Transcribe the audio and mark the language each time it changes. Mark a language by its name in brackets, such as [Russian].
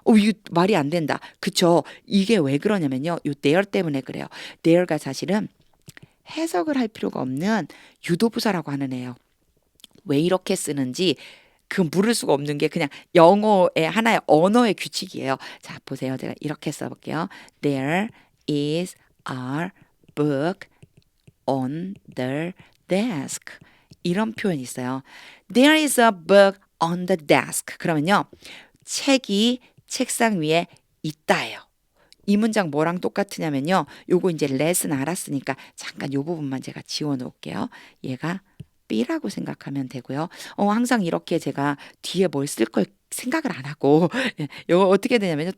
[Korean] 이거 말이 안 된다. 그쵸? 이게 왜 그러냐면요. 요 there 때문에 그래요. there가 사실은 해석을 할 필요가 없는 유도부사라고 하는 애예요. 왜 이렇게 쓰는지 그 물을 수가 없는 게 그냥 영어의 하나의 언어의 규칙이에요. 자, 보세요. 제가 이렇게 써볼게요. [English] There is a book on the desk. [Korean] 이런 표현이 있어요. [English] There is a book on the desk. [Korean] 그러면요. 책이 책상 위에 있다예요. 이 문장 뭐랑 똑같으냐면요. 요거 이제 let은 알았으니까 잠깐 요 부분만 제가 지워 놓을게요. 얘가 B라고 생각하면 되고요. 항상 이렇게 제가 뒤에 뭘 쓸 걸 생각을 안 하고 요거 어떻게 되냐면요.